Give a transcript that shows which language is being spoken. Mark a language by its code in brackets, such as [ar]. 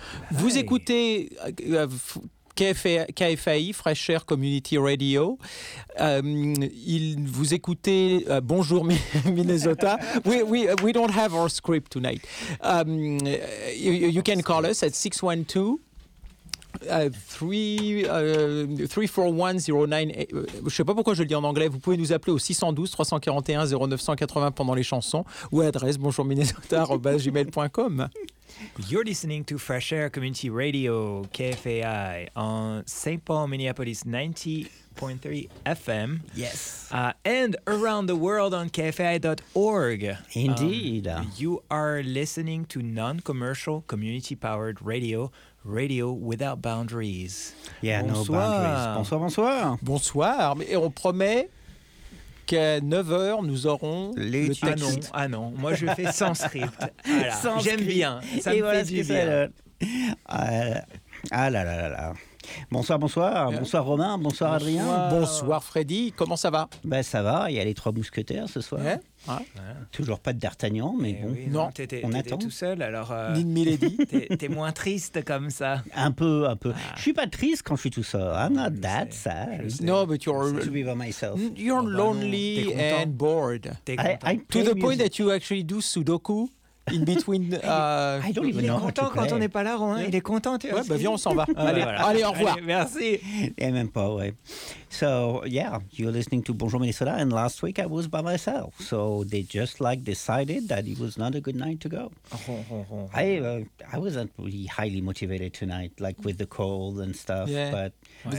[fr] Vous écoutez KFAI, Fresh Air Community Radio. Vous écoutez Bonjour Minnesota. [en] we don't have our script tonight. You can call us at 612 341-09. [fr] Je sais pas pourquoi je le dis [en] en anglais. [fr] Vous pouvez nous appeler au 612-341-0980 pendant les chansons ou adresse bonjourminnesota@gmail.com. [en] You're listening to Fresh Air Community Radio, KFAI, on St. Paul, Minneapolis, 90.3 FM. Yes. And around the world on KFAI.org. Indeed. You are listening to non-commercial, community-powered radio, radio without boundaries. Yeah, [fr] bonsoir. [en] No boundaries. [fr] Bonsoir, bonsoir. Bonsoir. Et on promet qu'à 9h, nous aurons les le texte. Ah non, moi je fais sans script. Voilà. Sans j'aime script. Bien, ça et me voilà fait du bien. Ça, ah là là là là. Bonsoir, bonsoir. Bonsoir Romain, bonsoir Adrien. Bonsoir Freddy, comment ça va? Ben ça va, il y a les trois mousquetaires ce soir. Ouais. Ah. Ouais. Toujours pas de D'Artagnan, mais et bon, oui, non. T'étais tout seul, alors... Ni de Milady. T'es moins triste comme ça. Un peu. Ah. Je suis pas triste quand je suis tout seul. [en] I'm not that sad. No, but you're... To be by myself. You're lonely and bored. To the point that you actually do Sudoku in between... I don't even know. [fr] Il est content quand on n'est pas là, Romain. Il est content. Ouais, ben viens, on s'en va. Allez, au revoir. Merci. Et même pas, ouais. [en] So, yeah, you're listening to Bonjour Minnesota, and last week I was by myself. So they just like decided that it was not a good night to go. I wasn't really highly motivated tonight, like with the cold and stuff. Yeah. But